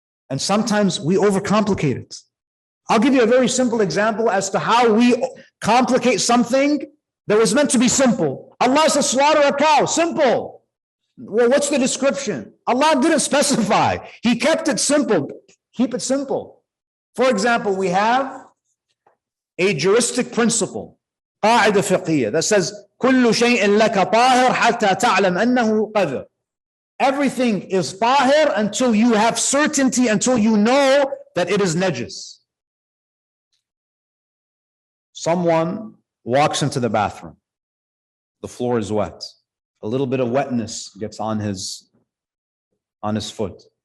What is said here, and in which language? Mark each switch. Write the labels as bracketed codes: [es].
[en] And sometimes we overcomplicate it. I'll give you a very simple example as to how we complicate something that was meant to be simple. Allah says, slaughter a cow. Simple. Well, what's the description? Allah didn't specify. He kept it simple. Keep it simple. For example, we have a juristic principle, [ar] قاعدة فقهية, [en] that says, [ar] كل شيء لك طاهر حتى تعلم أنه قذر. [en] Everything is طاهر until you have certainty, until you know that it is najis. Someone walks into the bathroom. The floor is wet. A little bit of wetness gets on his foot.